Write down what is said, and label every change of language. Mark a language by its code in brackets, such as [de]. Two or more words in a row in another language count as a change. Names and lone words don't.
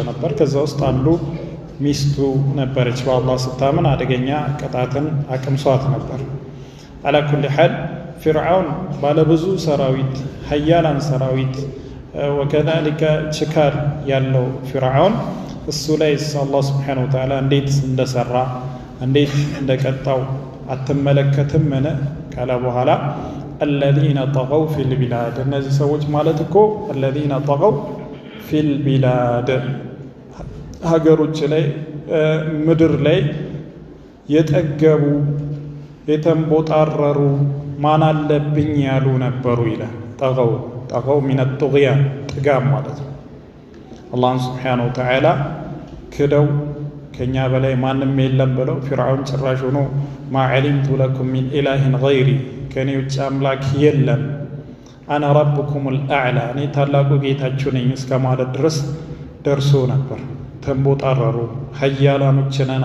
[am] ነበር። ከዛ ውስጥ አንዱ ሚስቱ ነበረች። በአላህ ስታምን አደገኛ ቅጣትን አቅምሷት ነበር። [ar] على كل حال [am] ፊርዓውን ባለብዙ ሰራዊት ሀያላን ሰራዊት ወከዛሊከ ችካል ያለው ፊርዓውን እሱ ላይ አላህ [ar] سبحانه وتعالى [am] እንዴት እንደሰራ እንዴት እንደቀጣው አትመለከትም? ምን ካለ በኋላ [ar] الذين طغوا في البلاد [am] እነዚህ ሰዎች ማለት እኮ [ar] الذين طغوا في البلاد [am] ሀገሮች ላይ ምድር ላይ የጠገቡ የተንቦጣረሩ ማን አለብኝ ያሉ ነበሩ ይላል። ጠገው [ar] من الطغيان [am] ጥጋም ማለት ነው። አላህን [ar] سبحانه وتعالى [am] ክደው ከኛ በላይ ማንም የለም ብለው ፊርዓውን ጭራሽ ሆኖ [ar] ما علمت لكم من إله غيري [am] ከኔ ውጭ አምላክ የለም፣ [ar] أنا ربكم الأعلى [am] እኔ ታላቁ ጌታችሁ ነኝ እስከ ማለት ድረስ ደርሶ ነበር። ተንቦጣረሩ፣ ሀያላኖች ነን